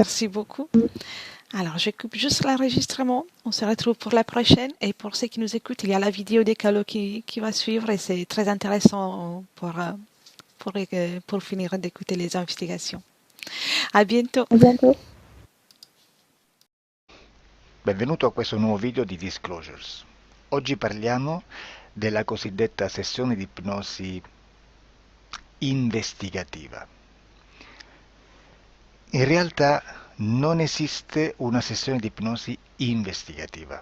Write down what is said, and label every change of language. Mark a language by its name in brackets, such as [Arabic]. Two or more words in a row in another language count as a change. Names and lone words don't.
[French] Merci beaucoup. Alors, je coupe juste l'enregistrement. On se retrouve pour la prochaine. Et pour ceux qui nous écoutent, il y a la vidéo des calots qui va suivre. Et c'est très intéressant pour finir d'écouter les investigations. À bientôt. À bientôt. [Italian] Benvenuto a questo nuovo video di Disclosures. Oggi parliamo della cosiddetta sessione di ipnosi investigativa. In realtà non esiste una sessione di ipnosi investigativa.